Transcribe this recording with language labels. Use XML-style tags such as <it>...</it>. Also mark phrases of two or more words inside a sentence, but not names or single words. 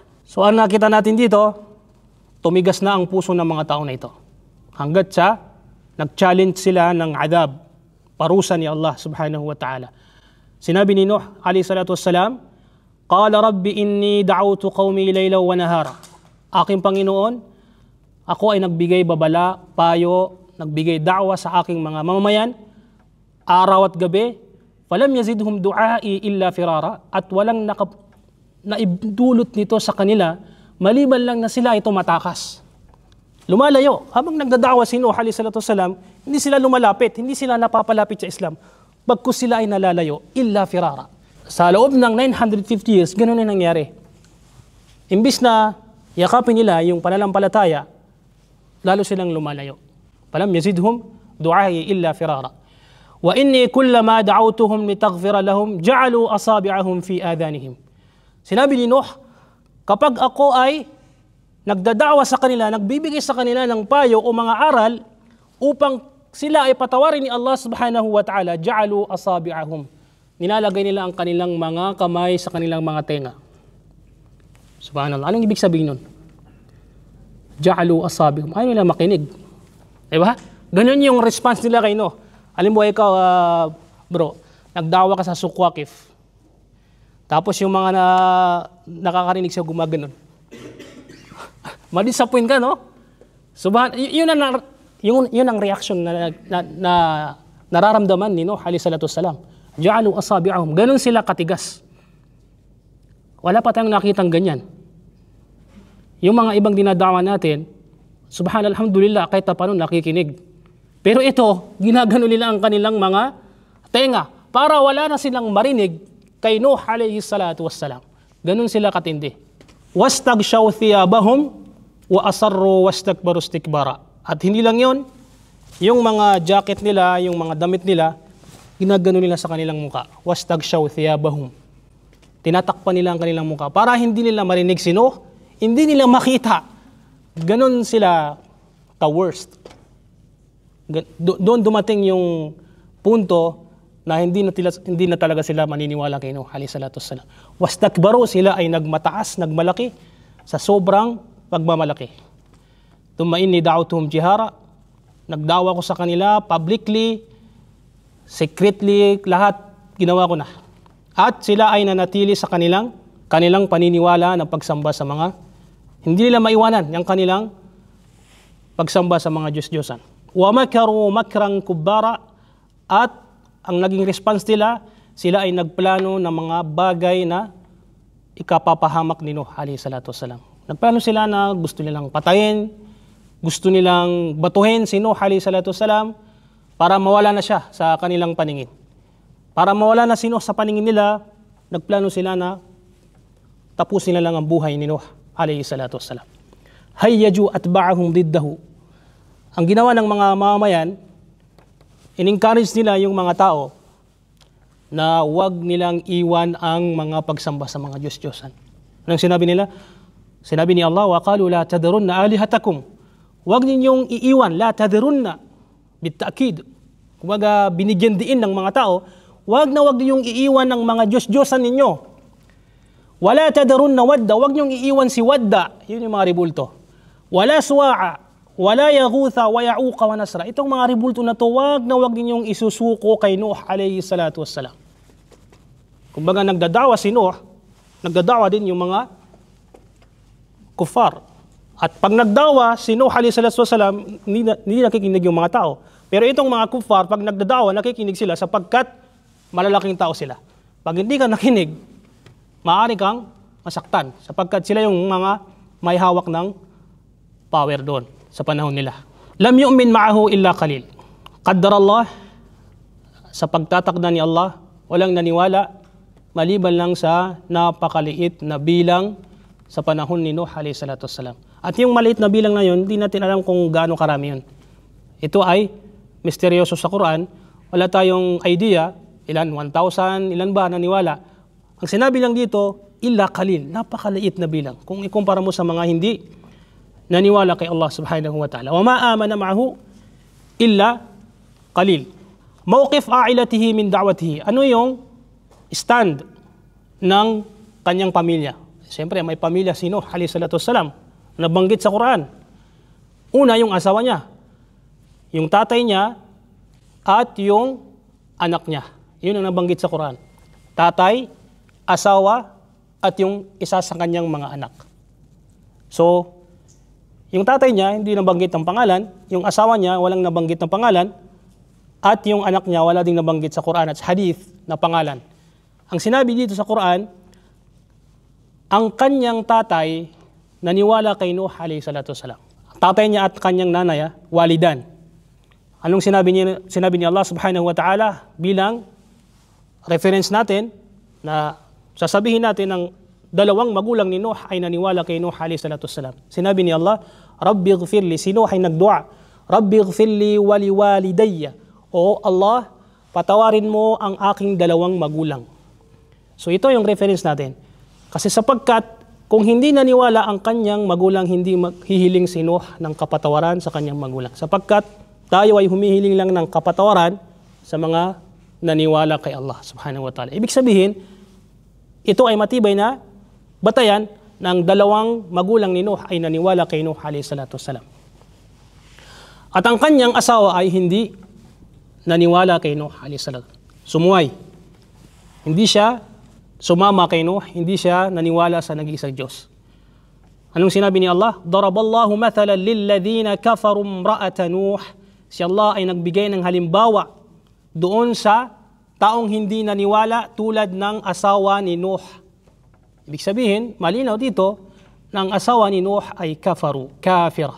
<tl>So ang nakita natin dito, tumigas na ang puso ng mga tao na ito. Hanggat sa nag-challenge sila ng adab, parusa ni Allah</tl> <ar>سبحانه وتعالى.</ar> <tl>Sinabi ni</tl> <ar>Nuh عليه الصلاة والسلام قال رب إني دعوت قومي ليلا ونهارا.</ar> <tl>Aking Panginoon, Ako ay nagbigay babala, payo, nagbigay da'wa sa aking mga mamamayan, araw at gabi,</tl> <ar>فلم يزدهم دعائي إلا فرارا,</ar> <tl>at walang naibdulot nito sa kanila, maliban lang na sila ay tumatakas. Lumalayo. Habang nagdadawa si Nuh</tl> <ar>عليه الصلاة والسلام,</ar> <tl>hindi sila lumalapit, hindi sila napapalapit sa Islam. Bagkus sila ay nalalayo,</tl> <ar>إلا فرارا.</ar> <tl>Sa loob ng 950 years, ganun na nangyari. Imbis na yakapin nila yung pananampalataya, lalo silang lumalayo.</tl> <ar>فلم يزدهم دعائي إلا فرارا وإني كلما دعوتهم لتغفر لهم جعلوا أصابعهم في آذانهم.</ar> <tl>Sinabi ni Nuh, kapag ako ay nagdadawa sa kanila, nagbibigay sa kanila ng payo o mga aral upang sila ay patawarin ni Allah</tl> <ar>سبحانه وتعالى جعلوا أصابعهم.</ar> <tl>Nilalagay nila ang kanilang mga kamay sa kanilang mga tenga. Subhanallah. Anong ibig sabihin nun?</tl> <ar>جعلوا أصابعهم.</ar> <tl>Ayaw nila makinig. Diba? Ganun yung response nila kay Nuh. Alam mo ikaw, bro, nagdawa ka sa Sukwakif. Tapos yung mga nakakarinig siya gumaganon. Madisappoint ka, no? Yun ang reaction na nararamdaman ni Nuh</tl> <ar>عليه الصلاة والسلام. جعلوا أصابعهم.</ar> <tl>Ganun sila katigas. Wala pa tayong nakitang ganyan. Yung mga ibang dinadawa natin,</tl> <ar>سبحان الله الحمد لله,</ar> <tl>kahit paano nakikinig. Pero ito, ginagano nila ang kanilang mga tenga para wala na silang marinig kay Nuh</tl> <ar>عليه الصلاة والسلام.</ar> <tl>Ganun sila katindi.</tl> <ar>واستغشوا ثيابهم وأصروا واستكبروا استكبارا.</ar> <tl>At hindi lang yon, yung mga jacket nila, yung mga damit nila, ginagano nila sa kanilang muka.</tl> <ar>واستغشوا ثيابهم.</ar> <tl>Tinatakpan nila ang kanilang muka para hindi nila marinig si Nuh, hindi nila makita. Ganon sila ka-worst. Doon dumating yung punto na hindi na talaga sila maniniwala kay Nuh</tl> <ar>عليه الصلاة والسلام. Wastakbaru,</ar> <tl>sila ay nagmataas, nagmalaki sa sobrang pagmamalaki.</tl> <ar>ثم إني دعوتهم جهارا,</ar> <tl>nagdawa ko sa kanila</tl> <en>publicly, secretly,</en> <tl>lahat ginawa ko na. At sila ay nanatili sa kanilang paniniwala ng pagsamba sa mga, hindi nila maiwanan yung kanilang pagsamba sa mga Diyos-Diyosan.</tl> <ar>ومكروا مكرا كبارا,</ar> <tl>at ang naging response nila, sila ay nagplano ng mga bagay na ikapapahamak ni Nuh</tl> <ar>عليه الصلاة والسلام.</ar> <tl>Nagplano sila na gusto nilang patayin, gusto nilang batuhin si Nuh</tl> <ar>عليه الصلاة والسلام</ar> <tl>para mawala na siya sa kanilang paningin. Para mawala na si Nuh sa paningin nila, nagplano sila na tapusin na lang ang buhay ni Nuh</tl> <ar>عليه الصلاة والسلام. هيجوا أتباعهم ضده.</ar> <tl>Ang ginawa ng mga mamamayan, in-encourage nila yung mga tao na huwag nilang iwan ang mga pagsamba sa mga Diyos-Diyosan. Anong sinabi nila? Sinabi ni Allah,</tl> <ar>وَقَالُوا لَا تَذَرُنَّ آلِهَتَكُمْ.</ar> <tl>Huwag ninyong iiwan,</tl> <ar>لَا تَذَرُنَّ bitakid.</ar> <tl>Kumbaga, binigyan diin ng mga tao, huwag ninyong iiwan ng mga Diyos-Diyosan ninyo.</tl> <ar>وَلَا تَذَرُنَّ وَدَّ.</ar> <tl>Huwag ninyong iiwan si Wadda. Yun yung mga ribulto.</tl> <ar>وَلَا سُوَاعَ وَلَا يَغُوثَ وَيَعُوقَ وَنَسْرَ.</ar> <tl>Itong mga ribulto na to, huwag ninyong isusuko kay Nuh</tl> <ar>عليه الصلاة والسلام.</ar> <tl>Kumbaga, nagdadawa si Nuh, nagdadawa din yung mga kufar. At pag nagdawa si Nuh</tl> <ar>عليه الصلاة والسلام,</ar> <tl>hindi nakikinig yung mga tao. Pero itong mga kufar, pag nagdadawa, nakikinig sila sapagkat malalaking tao sila. Pag hindi ka nakinig, maaari kang masaktan sapagkat sila yung mga may hawak ng power doon sa panahon nila.</tl> <ar>لم يؤمن معه إلا قليل.</ar> <tl>Qaddar Allah, sa pagtatakda ni Allah, walang naniwala maliban lang sa napakaliit na bilang sa panahon ni Nuh</tl> <ar>عليه الصلاة والسلام.</ar> <tl>At yung maliit na bilang na yun, hindi natin alam kung gaano karami yun. Ito ay misteryoso sa Quran. Wala tayong idea, ilan, 1,000, ilan ba naniwala. Ang sinabi lang dito,</tl> <ar>إلا قليل,</ar> <tl>napakaliit na bilang. Kung ikumpara mo sa mga hindi naniwala kay Allah</tl> <ar>سبحانه وتعالى. وما آمن معه إلا قليل. موقف عائلته من دعوته.</ar> <tl>Ano yung stand ng kanyang pamilya? Siyempre, may pamilya si Nuh</tl> <ar>عليه الصلاة والسلام,</ar> <tl>nabanggit sa Quran. Una, yung asawa niya, yung tatay niya, at yung anak niya. Yun ang nabanggit sa Quran. Tatay, asawa, at yung isa sa kanyang mga anak. So, Yung tatay niya, hindi nabanggit ng pangalan. Yung asawa niya, walang nabanggit ng pangalan. At yung anak niya, wala ding nabanggit sa Quran at sa hadith na pangalan. Ang sinabi dito sa Quran, ang kanyang tatay naniwala kay Nuh</tl> <ar>عليه الصلاة والسلام.</ar> <tl>Tatay niya at kanyang nanay, walidan. Anong sinabi ni Allah</tl> <ar>سبحانه وتعالى</ar> <tl>bilang reference natin na sasabihin natin ng dalawang magulang ni Nuh ay naniwala kay Nuh</tl> <ar>عليه الصلاة والسلام.</ar> <tl>Sinabi ni</tl> <ar>Allah, رب اغفر لي,</ar> <tl>si Nuh ay nagdua,</tl> <ar>رب اغفر لي ولوالدي.</ar> <tl>O Allah, patawarin mo ang aking dalawang magulang. So ito yung reference natin. Kasi sapagkat kung hindi naniwala ang kanyang magulang, hindi hihiling si Nuh ng kapatawaran sa kanyang magulang. Sapagkat tayo ay humihiling lang ng kapatawaran sa mga naniwala kay Allah</tl> <ar>سبحانه وتعالى.</ar> <tl>Ibig sabihin, ito ay matibay na batayan ng dalawang magulang ni Nuh ay naniwala kay Nuh</tl> <ar>عليه الصلاة والسلام.</ar> <tl>At ang kanyang asawa ay hindi naniwala kay Nuh</tl> <ar>عليه الصلاة.</ar> <tl>Sumuway. Hindi siya sumama kay Nuh, hindi siya naniwala sa nag-iisang Diyos. Anong sinabi ni Allah?</tl> <ar>ضرب الله مثلا للذين كفروا امرأة نوح.</ar> <tl>Si Allah ay nagbigay ng halimbawa doon sa taong hindi naniwala tulad ng asawa ni Nuh. Ibig sabihin, malinaw dito, na ang asawa ni Nuh ay kafira.</tl>